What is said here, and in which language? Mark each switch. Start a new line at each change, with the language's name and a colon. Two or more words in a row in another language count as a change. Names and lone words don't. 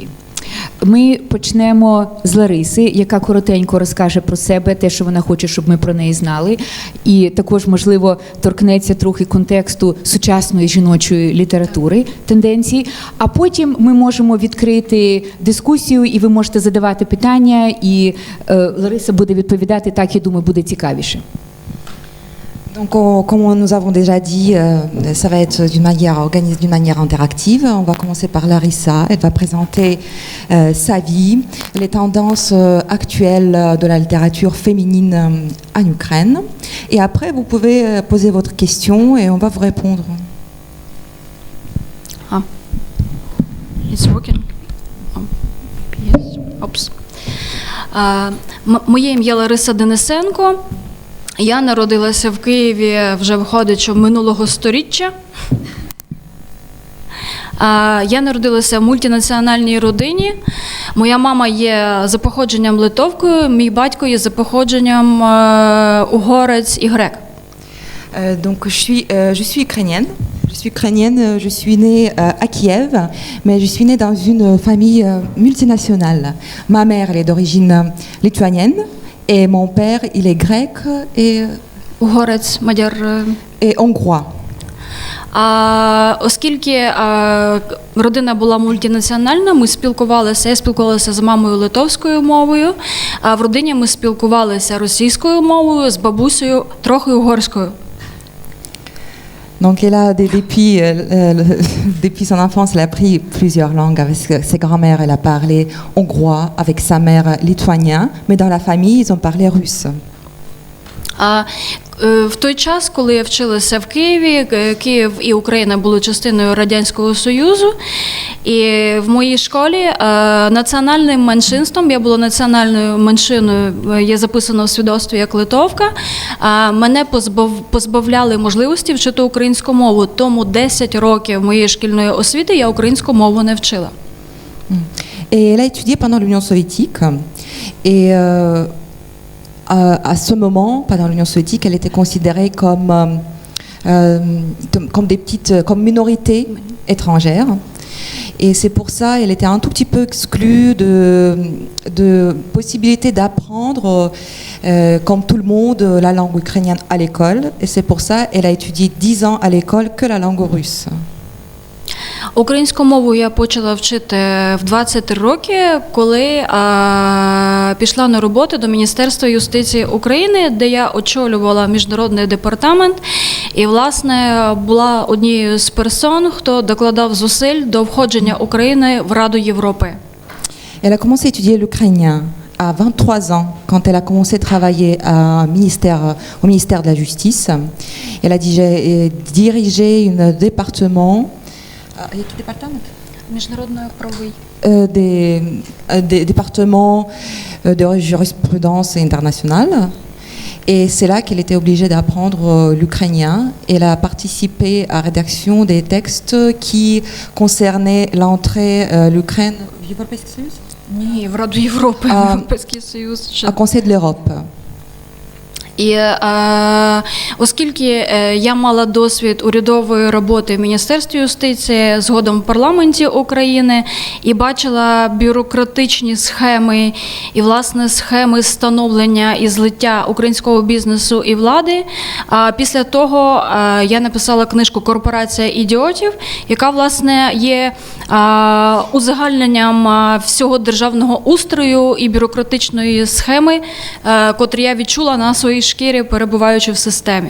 Ukrainian: Ми почнемо з Лариси, яка коротенько розкаже про себе, те, що вона хоче, щоб ми про неї знали. І також, можливо, торкнеться трохи контексту сучасної жіночої літератури, тенденцій. А потім ми можемо відкрити дискусію, і ви можете задавати питання, і Лариса буде відповідати, так, я думаю, буде цікавіше.
French: Donc, comme nous avons déjà dit, ça va être organisé d'une manière interactive. On va commencer par Larissa. Elle va présenter sa vie, les tendances actuelles de la littérature féminine en Ukraine. Et après, vous pouvez poser votre question et on va vous répondre.
English: Ah, it's working. Oh, yes. Oops.
Ukrainian: Моє ім'я Лариса Денисенко. Я народилася в Києві вже виходить минулого сторіччя. Я народилася в мультинаціональній родині. Моя мама є за походженням литовкою, мій батько є за походженням угорець і грек.
French: Donc je suis ukrainienne. Je suis ukrainienne, je suis née à Kiev, mais je suis née dans une famille multinationale. Ma mère elle est d'origine lituanienne. Et mon père, il est grec et
Ukrainian: угорець, мадяр.
French: Et hongrois.
Ukrainian: Оскільки родина була мультинаціональна, ми спілкувалися, я спілкувалася з мамою литовською мовою, а в родині ми спілкувалися російською мовою, з бабусею, трохи угорською.
French: Donc elle a depuis son enfance, elle a appris plusieurs langues avec ses grands-mères. Elle a parlé hongrois avec sa mère lituanien, mais dans la famille, ils ont parlé russe.
Ukrainian: В той час, коли я вчилася в Києві, Київ і Україна були частиною Радянського Союзу, і в моїй школі національним меншинством, я була національною меншиною, є записано в свідоцтві як литовка, мене позбавляли можливості вчити українську мову, тому 10 років моєї шкільної освіти я українську мову не вчила.
French: Et elle a étudié pendant l'Union soviétique et à ce moment, pendant l'Union soviétique, elle était considérée comme minorité étrangère. Et c'est pour ça qu'elle était un tout petit peu exclue de possibilité d'apprendre, comme tout le monde, la langue ukrainienne à l'école. Et c'est pour ça qu'elle a étudié 10 ans à l'école que la langue russe.
Ukrainian: Українську мову я почала вчити в 23 роки, коли пішла на роботу до Міністерства юстиції України, де я очолювала міжнародний департамент і, власне, була однією з персон, хто докладав зусиль до входження України в Раду Європи.
French: Elle a commencé à étudier l'ukrainien à 23 ans, quand elle a commencé à travailler au ministère de la Justice. Elle a dirigé un département. Des départements de jurisprudence internationale. Et c'est là qu'elle était obligée d'apprendre l'ukrainien. Elle a participé à la rédaction des textes qui concernaient l'entrée de l'Ukraine
Ukrainian: Ні, в Раду Європи, в Європейський Союз.
French: À Conseil de l'Europe.
Ukrainian: І оскільки я мала досвід урядової роботи в Міністерстві юстиції, згодом в парламенті України, і бачила бюрократичні схеми і, власне, схеми становлення і злиття українського бізнесу і влади, після того я написала книжку «Корпорація ідіотів», яка, власне, є узагальненням всього державного устрою і бюрократичної схеми, котрі я відчула на своїй шкірі, перебуваючи в системі.